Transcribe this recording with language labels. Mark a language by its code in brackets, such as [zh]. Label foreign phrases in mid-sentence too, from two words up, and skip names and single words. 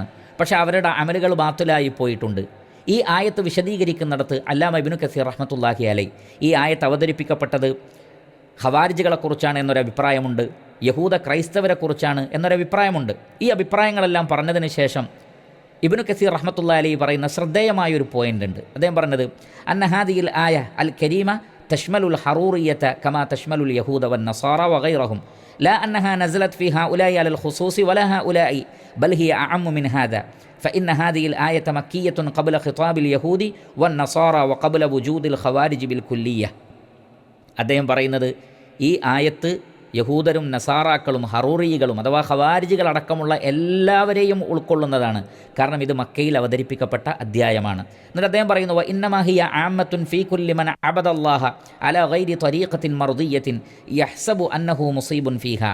[ml] പക്ഷേ അവരുടെ അമലുകൾ ബാത്തിലായി പോയിട്ടുണ്ട്. ഈ ആയത്ത് വിശദീകരിക്കുന്നിടത്ത് അല്ലാമ ഇബ്നു കസീർ [ar] رحمة الله عليه [ml] ഈ ആയത്ത് അവതരിപ്പിക്കപ്പെട്ടത് ഖവാരിജുകളെക്കുറിച്ചാണ് എന്നൊരഭിപ്രായമുണ്ട്, യഹൂദ ക്രൈസ്തവരെക്കുറിച്ചാണ് എന്നൊരഭിപ്രായമുണ്ട്. ഈ അഭിപ്രായങ്ങളെല്ലാം പറഞ്ഞതിന് ശേഷം ഇബ്നു കസീർ [ar] رحمة الله عليه [ml] പറയുന്ന ശ്രദ്ധേയമായൊരു പോയിൻ്റ് ഉണ്ട്. അദ്ദേഹം പറഞ്ഞത് [ar] أن هذه الآية الكريمة تشمل الحرورية كما تشمل اليهود والنصارى وغيرهم لا أنها نزلت في هؤلاء على الخصوص ولا هؤلاء بل هي أعم من هذا فإن هذه الآية مكية قبل خطاب اليهود والنصارى وقبل وجود الخوارج بالكلية. [ml] അദ്ദേഹം പറയുന്നത് ഈ ആയത്ത് യഹൂദരും നസാറാക്കളും ഹറൂറികളും അഥവാ ഖവാരിജുകളടക്കമുള്ള എല്ലാവരെയും ഉൾക്കൊള്ളുന്നതാണ്. കാരണം ഇത് മക്കയിൽ അവതരിപ്പിക്കപ്പെട്ട അധ്യായമാണ്. എന്നിട്ട് അദ്ദേഹം പറയുന്നു [ar] وإنما هي عامة في كل من عبد الله على غير طريقة مرضية يحسب أنه مصيب فيها.